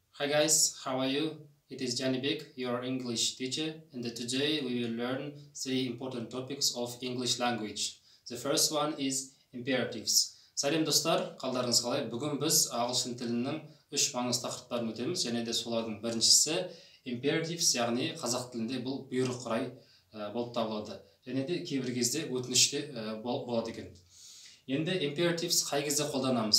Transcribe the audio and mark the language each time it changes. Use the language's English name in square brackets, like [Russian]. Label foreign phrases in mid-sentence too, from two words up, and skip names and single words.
[English] Hi guys, how are you? It is Janibek, your English teacher, and today we will learn three important topics of English language. The first one is imperatives. [Kazakh] Сәлем достар, қалдарыңыз қалай? Бүгін біз ағылшын тілінің үш маңызды тақырыптарын өтеміз, және де солардың біріншісі imperatives, яғни қазақ тілінде бұл бұйрық құрай болып табылады. Және де кейбір кезде өтініште болады екен. Енді imperatives қай кезде қолданамыз?